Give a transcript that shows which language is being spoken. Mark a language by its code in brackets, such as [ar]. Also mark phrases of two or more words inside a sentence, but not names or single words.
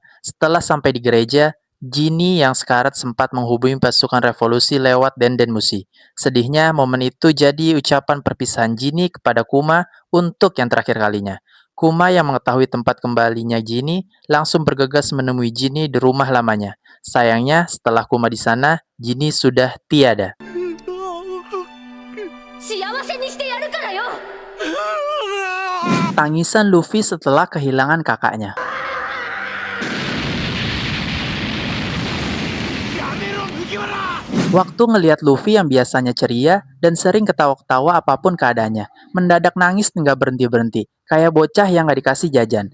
[id] Setelah sampai di gereja, Ginny yang sekarat sempat menghubungi pasukan revolusi lewat Dendenmushi. Sedihnya, momen itu jadi ucapan perpisahan Ginny kepada Kuma untuk yang terakhir kalinya. Kuma yang mengetahui tempat kembalinya Ginny langsung bergegas menemui Ginny di rumah lamanya. Sayangnya, setelah Kuma di sana, Ginny sudah tiada. [ja] 幸せにしてやるからよ。 [id] Tangisan Luffy setelah kehilangan kakaknya. Waktu ngelihat Luffy yang biasanya ceria dan sering ketawa-ketawa apapun keadaannya, mendadak nangis nggak berhenti-berhenti, kayak bocah yang nggak dikasih jajan.